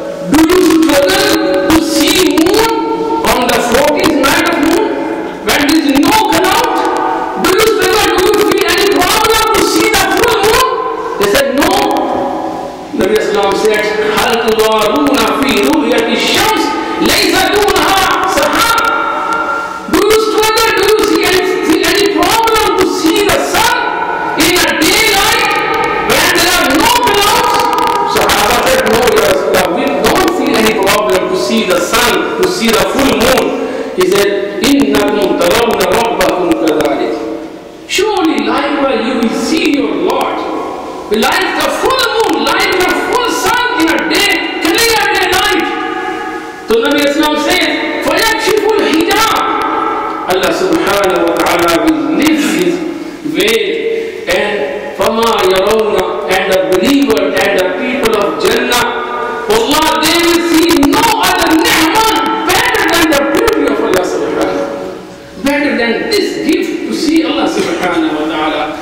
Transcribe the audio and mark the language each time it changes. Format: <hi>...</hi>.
<en>Do you struggle to see moon on the 14th night of moon when there is no cloud? Do you struggle? Do you feel any problem to see the full moon? They said, no. Nabi Islam said,</en> <ar>هَلْ تُضَارُونَ فِي رُؤْيَةِ الشَّمْسِ لَيْسَ دُونَهَا سَحَابٌ.</ar> <en>Do you struggle? Do you feel any problem to see the sun in a daylight when there are no clouds? Sahaba said, no, Ya Rasulullah, we don't feel any problem to see the sun, to see the full moon. He said,</en> <ar>إِنَّكُمْ تَرَوْنَ رَبَّكُمْ كَذَلِكَ.</ar> <en>Surely, likewise, you will see your Lord. Like the full moon, like the full sun in a day, clear daylight. So Nabi Islam says,</en> <ar>فَيَكْشِفُ الْحِجَابِ.</ar> <en>Allah subhanahu wa ta'ala will lift His veil, and</en> <ar>فَمَا يَرَوْنَ,</ar> <en>and the believer and the people of Jannah, Allah, they will see no other ni'mah better than the beauty of Allah subhanahu, better than this gift to see Allah subhanahu wa ta'ala.</en>